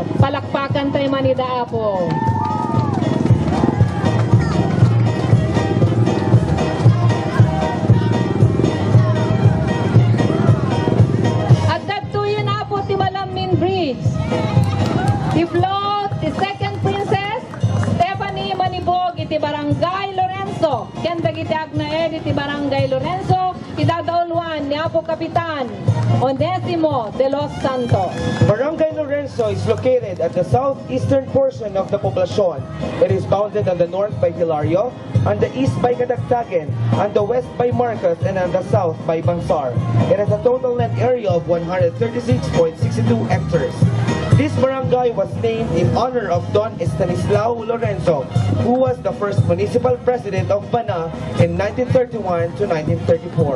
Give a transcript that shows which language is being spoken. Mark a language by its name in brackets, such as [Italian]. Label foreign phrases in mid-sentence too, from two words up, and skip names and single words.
[Iloko] Palakpakan tayo manida Apo. At dagtuyin Apo ti Malamin Bridge. Ti float, ti [English] second princess, [Iloko] Stephanie Manibog, iti barangay Lorenzo. Ken dagiti agnaed iti barangay Lorenzo, idadauluan ni Apo Kapitan Onesimo de los Santos. [English] Barangay Lorenzo is located at the southeastern portion of the poblacion. It is bounded on the north by Hilario, on the east by Kadagtagen, on the west by Marcos, and on the south by Bansar. It has a total land area of 136.62 hectares. This barangay was named in honor of Don Estanislao Lorenzo, who was the first municipal president of Banna in 1931 to 1934.